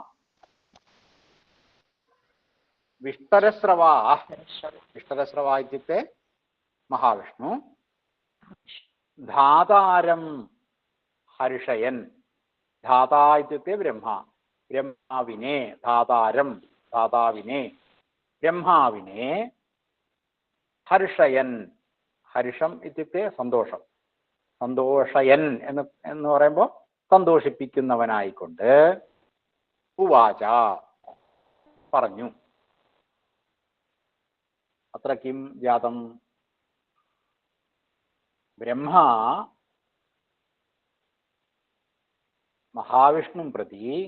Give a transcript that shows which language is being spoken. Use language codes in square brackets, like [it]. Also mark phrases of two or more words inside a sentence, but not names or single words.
[sa] विष्टरस्रवाः विष्टरस्रवा इत्युक्ते महाविष्णु धातारं हर्षयन् धाता इत्युक्ते ब्रह्मा ब्रह्माविने धातारं धाताविने ब्रह्माविने हर्षयन् हर्षम् इत्युक्ते [ml] സന്തോഷം സന്തോഷയൻ എന്ന് പറയുമ്പോൾ സന്തോഷിപ്പിക്കുന്നവനായിക്കൊണ്ട് [sa] ഉവാച പറഞ്ഞു അത്ര കിം ജാതം ബ്രഹ്മാ മഹാവിഷ്ണും പ്രതി